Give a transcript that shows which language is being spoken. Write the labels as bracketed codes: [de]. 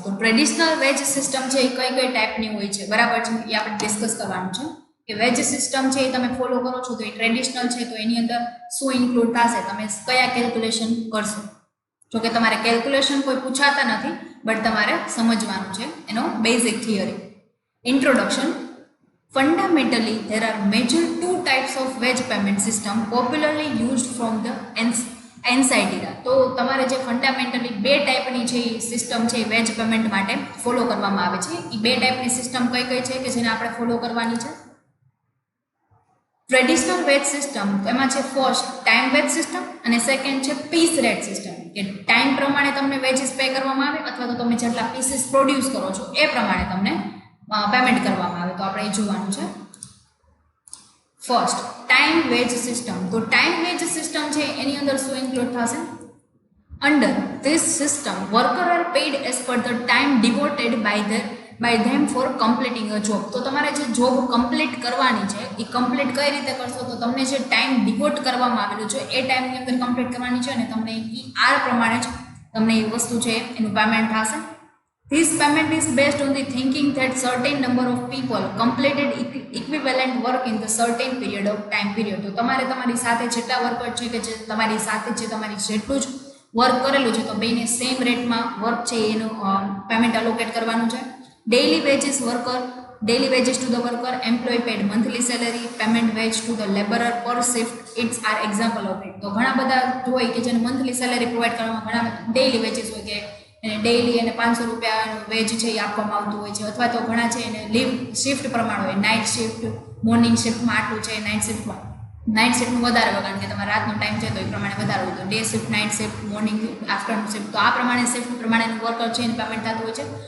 [gu] તો traditional veg system છે એ કઈ કઈ ટાઈપની હોય છે, બરાબર છે, એ આપણે ડિસ્કસ કરવાનું છે કે વેજ સિસ્ટમ છે એ તમે ફોલો કરો છો તો એ ટ્રેડિશનલ છે, તો એની અંદર શું ઇન્ક્લુડ થશે, તમે કયા કેલ્ક્યુલેશન કરશો. જો કે તમારે કેલ્ક્યુલેશન કોઈ પૂછાતા નથી, બટ તમારે સમજવાનું છે એનો basic theory. Introduction. [en] Fundamentally, there are major two types of wage payment system popularly used from the ancient era. [gu] તો તમારે જે ફંડામેન્ટલી બે ટાઈપની છે સિસ્ટમ છે વેજ પેમેન્ટ માટે ફોલો કરવામાં આવે છે. એ બે ટાઈપની સિસ્ટમ કઈ કઈ છે કે જેને આપણે ફોલો કરવાની છે. ટ્રેડિશનલ વેજ સિસ્ટમ, એમાં છે ફર્સ્ટ ટાઈમ વેજ સિસ્ટમ અને સેકન્ડ છે પીસ રેટ સિસ્ટમ, કે ટાઈમ પ્રમાણે તમને વેજીસ પે કરવામાં આવે અથવા તો તમે જેટલા પીસીસ પ્રોડ્યુસ કરો છો એ પ્રમાણે તમને પેમેન્ટ કરવામાં આવે. તો આપણે એ જોવાનું છે. First time veg system. તો ટાઈમ વેજ સિસ્ટમ છે એની અંદર શું ઇન્ક્લુડ થશે. [en] Under this system worker are paid as per the time devoted by them for completing a job. [gu] તો તમારે જે જોબ કમ્પ્લીટ કરવાની છે એ કમ્પ્લીટ કઈ રીતે કરશો, તો તમને જે ટાઈમ ડિવોટ કરવામાં આવેલું છે એ ટાઈમની અંદર કમ્પ્લીટ કરવાની છે અને તમને એ આર પ્રમાણે જ તમને એ વસ્તુ છે એનું પેમેન્ટ થશે. [en] This payment is based on the thinking that certain number of people completed equivalent work in the certain period of time period. [gu] તો તમારે તમારી સાથે જેટલા વર્કર છે કે જે તમારી સાથે જે તમારી જેટલું જ વર્ક કરેલું છે તો બેને સેમ રેટમાં વર્ક છે એનું પેમેન્ટ અલોકેટ કરવાનું છે. [en] Daily wages worker, daily wages to the worker, employ paid monthly salary, payment wage to the labourer per shift, it's are example of it. [gu] તો ઘણા બધા હોય કે જેને મંથલી સેલરી પ્રોવાઈડ કરવામાં, ઘણા ડેઇલી વેજીસ હોય કે એને ડેઇલી એને 500 રૂપિયાનું વેજ છે એ આપવામાં આવતું હોય છે, અથવા તો ઘણા છે એને લીવ શિફ્ટ પ્રમાણે હોય, નાઇટ શિફ્ટ, મોર્નિંગ શિફ્ટમાં આટલું છે, નાઇટ શિફ્ટનું વધારે હોય કારણ કે તમારે રાતનો ટાઈમ છે તો એ પ્રમાણે વધારે હોય, તો day shift, night shift, morning afternoon shift, તો આ પ્રમાણે શિફ્ટ પ્રમાણેનું વર્કર છે એનું પેમેન્ટ થતું હોય છે.